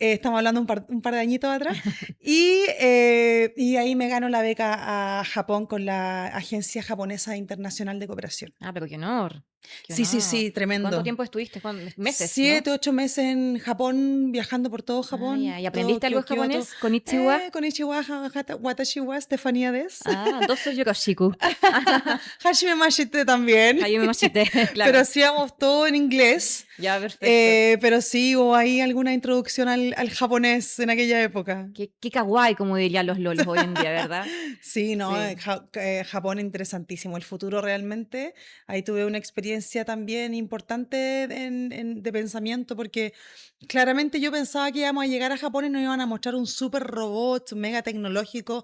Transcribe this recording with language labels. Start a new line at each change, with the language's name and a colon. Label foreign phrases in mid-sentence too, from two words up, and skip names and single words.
Spanish: estamos hablando un par de añitos atrás, y ahí me gano la beca a Japón con la Agencia Japonesa Internacional de Cooperación. Ah, pero qué honor, qué Sí, sí, honor. sí, ¿Y cuánto tremendo. tiempo estuviste? Meses, ¿no? 7, 8 meses en Japón, viajando por todo Ah, ya. Japón, ¿Y aprendiste algo Tokio, de Kioto. japonés? Konnichiwa.
Japanese: こんにちは、私はStefaniaです. Ah, どうぞよろしく. はじめまして también. はじめまして,
Spanish: Pero claro. hacíamos todo en inglés. Ya, perfecto. Pero sí, hubo ahí alguna introducción al japonés en aquella época. Qué kawaii, como dirían los lolos hoy en día, ¿verdad? Sí, no, Sí. Japón interesantísimo. El futuro realmente. Ahí tuve una experiencia también importante de pensamiento, porque claramente yo pensaba que íbamos a llegar a Japón y nos iban a mostrar un super robot mega tecnológico